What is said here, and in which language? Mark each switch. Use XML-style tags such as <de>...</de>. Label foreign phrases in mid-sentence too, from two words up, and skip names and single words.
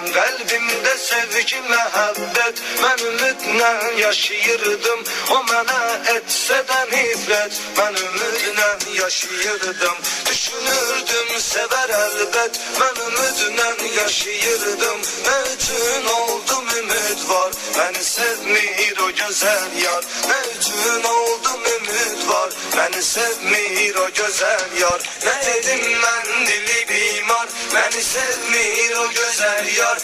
<az>Qəlbimdə sevgi məhəbbət, mən ümidlə yaşayırdım. O mənə etsə də nifrət, mən ümidlə yaşayırdım. Düşünürdüm sevər əlbət, mən ümidlə yaşayırdım. Nə üçün oldum ümid var, məni sevmir güzel yar.</az> <tr>Ne üçün oldum ümit var, beni sevmir o güzel yar. Ne edim ben dili bimar, beni sevmir o güzel yar.</tr>